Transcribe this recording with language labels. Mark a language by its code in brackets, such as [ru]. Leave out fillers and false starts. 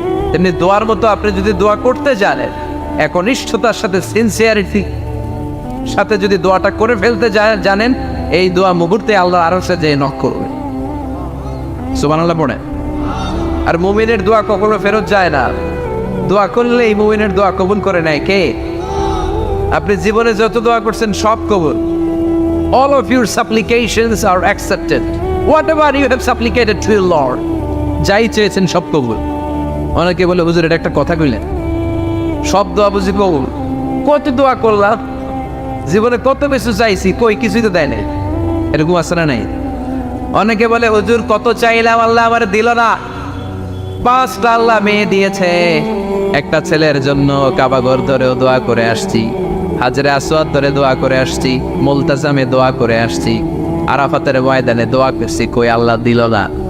[bn] তেমনি দোয়ার মতো আপনি যদি দোয়া করতে জানেন, একনিষ্ঠতার সাথে সিনসিয়ারিটি সাথে যদি দোয়াটা করে ফেলতে জানেন, এই দোয়া মুহূর্তে আল্লাহর আরশে যেয়ে নক করবে। সুবহানাল্লাহ পড়ে। আর মুমিনের দোয়া কখনো ফেরত যায় না। দোয়া করলে এই মুমিনের দোয়া কবুল করে নেয় কে? আপনি জীবনে যত দোয়া করছেন সব কবুল। [en] All of your supplications are accepted. Whatever you have supplicated to your Lord, [bn] যাই চেয়েছেন সব কবুল। অনেকে বলে হুজুর এটা একটা কথা কইলেন, সব দোয়া বুঝি কবুল? কত দোয়া করলাম, জীবনে কত কিছু চাইছি, কই কিছুই তো দেয় নাই। এরকম আছে না নাই? অনেকে বলে হুজুর কত চাইলাম আল্লাহ আমার দিল না। 5টা আল্লাহ মেয়ে দিয়েছে, একটা ছেলের জন্য কাবাঘর ধরেও দোয়া করে আসছি, হাজরে আসওয়াদ ধরে দোয়া করে আসছি, মুলতাজামে দোয়া করে আসছি, আরাফাতের ময়দানে দোয়া করছি, কই আল্লাহ দিল না।